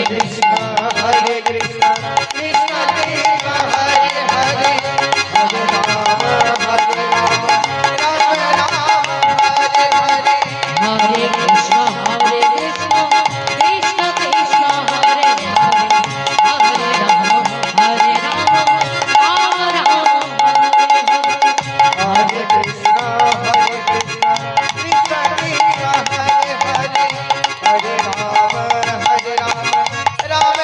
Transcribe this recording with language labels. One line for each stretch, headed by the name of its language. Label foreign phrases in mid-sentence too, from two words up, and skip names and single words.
Sanskrit: কৃষ্ণ কৃষ্ণ কৃষ্ণ কৃষ্ণ হরে হরে, হরে রাম রাম রাম হরে হরে, হরে কৃষ্ণ কৃষ্ণ কৃষ্ণ হরে হরে, হরে রাম রাম हरे कृष्णा कृष्ण कृष्ण हरे हरे, हरे राम राम